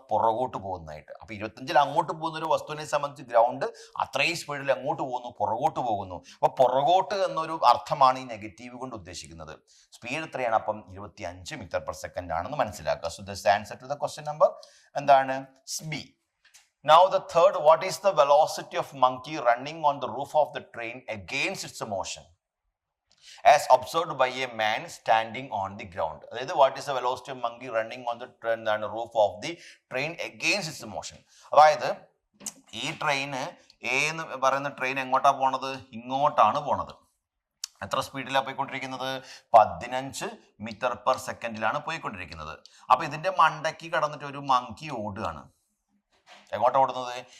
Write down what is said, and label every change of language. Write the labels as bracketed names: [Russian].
[Malayalam] പുറകോട്ട് പോകുന്നതായിട്ട്. അപ്പൊ 25 അങ്ങോട്ട് പോകുന്ന ഒരു വസ്തുവിനെ സംബന്ധിച്ച് ഗ്രൗണ്ട് അത്രയും സ്പീഡിൽ എങ്ങോട്ട് പോകുന്നു? പുറകോട്ട് പോകുന്നു. അപ്പൊ പുറകോട്ട് എന്നൊരു അർത്ഥമാണ് ഈ നെഗറ്റീവ് കൊണ്ട് ഉദ്ദേശിക്കുന്നത്. സ്പീഡ് എത്രയാണ്? അപ്പം 25 മീറ്റർ പെർ സെക്കൻഡ് ആണെന്ന് മനസ്സിലാക്കുക. [English] so this answer to the question number [Malayalam] എന്താണ്? B. [English] Now the third, what is the velocity of monkey running on the roof of the train against its motion as observed by a man standing on the ground? അതായത് what is the velocity of monkey running on the roof of the train against its motion? [Malayalam] അതായത് ഈ train A എന്ന് പറയുന്ന train എങ്ങോട്ടാ പോണത്? ഇങ്ങോട്ടാണ് പോണത്. എത്ര സ്പീഡിലാണ് പോയിക്കൊണ്ടിരിക്കുന്നത്? 15 മീറ്റർ പെർ സെക്കൻഡിലാണ് പോയിക്കൊണ്ടിരിക്കുന്നത്. അപ്പൊ ഇതിന്റെ മണ്ടയ്ക്ക് കടന്നിട്ട് ഒരു മങ്കി ഓടുകയാണ്. എങ്ങോട്ടാണ് ഓടുന്നത്?